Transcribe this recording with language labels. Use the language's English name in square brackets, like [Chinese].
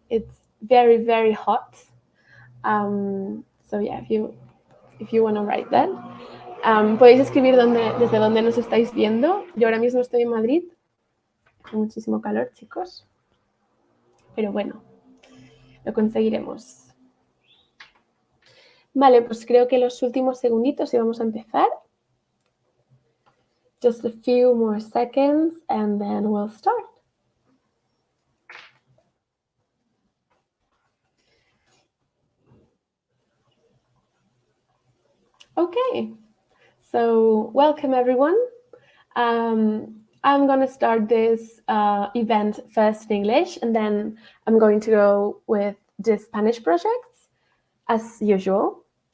[English] It's very, very hot. So yeah, if you want to write that. [Spanish] Podéis escribir desde donde nos estáis viendo. Yo ahora mismo estoy en Madrid. Hay muchísimo calor, chicos. Pero bueno, lo conseguiremos. Vale, pues creo que los últimos segunditos y vamos a empezar. [English] Just a few more seconds and then we'll start. Okay, so welcome everyone. I'm going to start this event first in English and then I'm going to go with the Spanish projects as usual.